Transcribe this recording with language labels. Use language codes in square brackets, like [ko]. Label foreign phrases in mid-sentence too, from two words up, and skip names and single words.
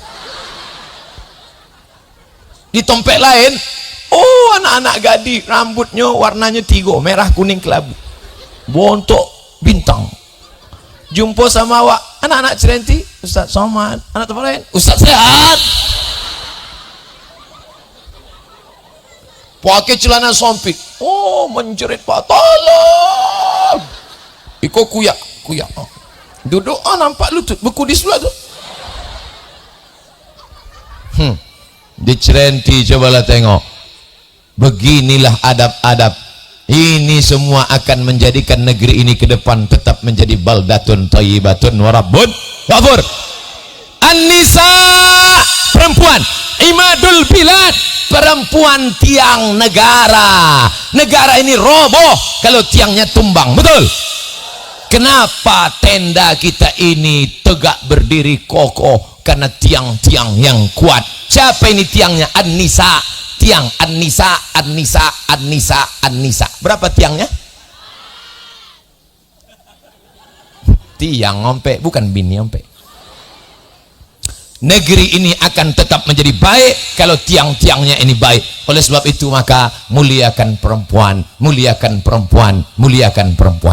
[id] Di tempat lain, oh anak-anak gadis, rambutnya warnanya 3, merah kuning kelabu, bontok bintang. Jumpa sama awak anak-anak Cerenti, Ustaz Somad, anak tempat lain, Ustaz sehat, pakai celana sempit, oh menjerit Pak, tolong, [min] iko kuyak [id] duduk, nampak lutut beku di sebelah tu. Di Cerenti cobalah tengok, beginilah adab-adab. Ini semua akan menjadikan negeri ini ke depan tetap menjadi [ar] بلدة طيبة ورب غفور. [id] An-nisa, perempuan, [ar] عماد البلاد, [id] perempuan tiang negara. Negara ini roboh kalau tiangnya tumbang, betul? Kenapa tenda kita ini tegak berdiri kokoh? Karena tiang-tiang yang kuat. Siapa ini tiangnya? An-nisa. Tiang An-nisa. Berapa tiangnya? Tiang ngompe, bukan bini ngompe. Negeri ini akan tetap menjadi baik kalau tiang-tiangnya ini baik. Oleh sebab itu maka muliakan perempuan, muliakan perempuan, muliakan perempuan.